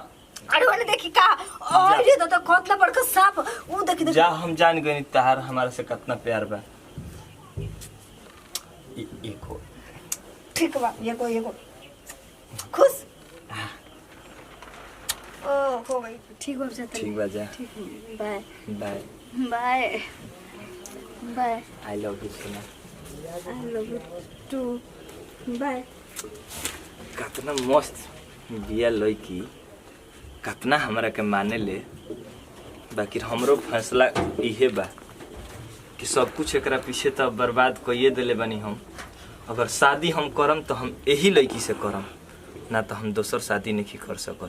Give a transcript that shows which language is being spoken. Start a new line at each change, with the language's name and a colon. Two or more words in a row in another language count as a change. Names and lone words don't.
Bhojpuri: अरे ओने देखी का और ये तो कोतला बड़का सांप वो देखी जा हम जान गए तहार हमारे से कितना प्यार बा। एको ठीक बा, ये खुश ओ हो गई। ठीक बा जाता। ठीक बा जा। बाय बाय बाय बाय।
English: I love you Sona. I love you too. Bye.
Bhojpuri: कितना मस्त बिया लड़की, कितना हमरा के माने ले। बाकी हमरो फैसला इहे बा कि सब कुछ एकरा पीछे तो बर्बाद कइए देले बानी हम। अगर शादी हम करम तो हम यही लड़की से करम, ना तो हम दोसर शादी नहीं कर सकत।